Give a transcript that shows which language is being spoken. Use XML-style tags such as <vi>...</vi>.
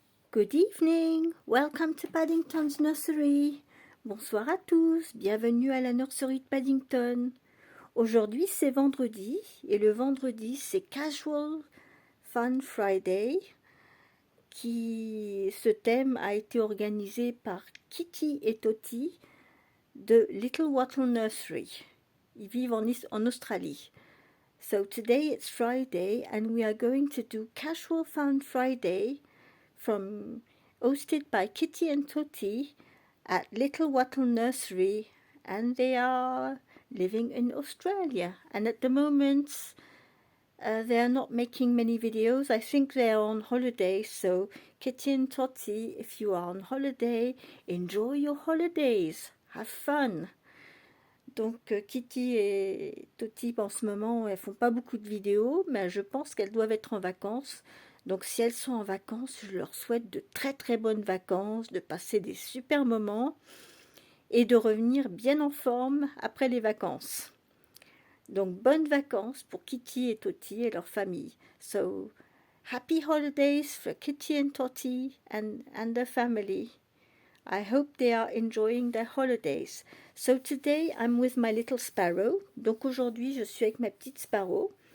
<en>Good evening, welcome to Paddington's Nursery.</en> <fr>Bonsoir à tous, bienvenue à la nurserie de Paddington. Aujourd'hui c'est vendredi et le vendredi c'est Casual Fun Friday. Ce thème a été organisé par Kitty et Toti de Little Wattle Nursery. Ils vivent en Australie.</fr> <en>So today it's Friday and we are going to do Casual Fun Friday hosted by Kitty and Toti at Little Wattle Nursery, and they are living in Australia. And at the moment, they are not making many videos. I think they are on holiday. So Kitty and Toti, if you are on holiday, enjoy your holidays. Have fun.</en> <fr>Donc Kitty et Toti en ce moment, elles font pas beaucoup de vidéos, mais je pense qu'elles doivent être en vacances. Donc si elles sont en vacances, je leur souhaite de très très bonnes vacances, de passer des super moments et de revenir bien en forme après les vacances. Donc bonnes vacances pour Kitty et Toti et leur famille.</fr> <en>So happy holidays for Kitty and Toti and their family. I hope they are enjoying their holidays. So today I'm with my little sparrow.</en> <fr>Donc aujourd'hui je suis avec ma petite sparrow.</fr>